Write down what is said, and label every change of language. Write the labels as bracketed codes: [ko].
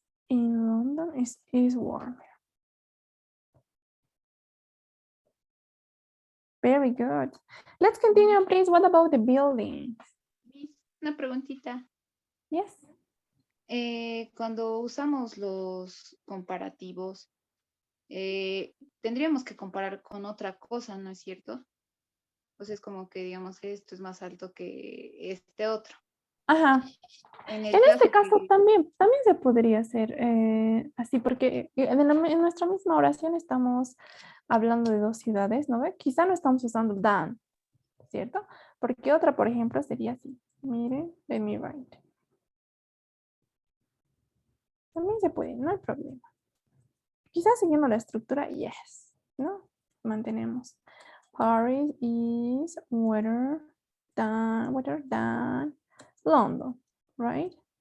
[en] In London is warmer. Very good. Let's continue, please. What about the buildings? [es] Miss, una preguntita. [en] Yes. [es] Cuando usamos los comparativos, tendríamos que comparar con otra cosa, ¿no es cierto? Pues es como que digamos esto es más alto que este otro. Ajá. En el este caso que, también se podría hacer así, porque en nuestra misma oración estamos hablando de dos ciudades, ¿no ve? Quizá no estamos usando than, ¿cierto? Porque otra, por ejemplo, sería así. [en] Miren, let me write. [es] También se puede, no hay problema. Quizás siguiendo la estructura, yes, ¿no? Mantenemos. [en] Paris is wetter than London, right?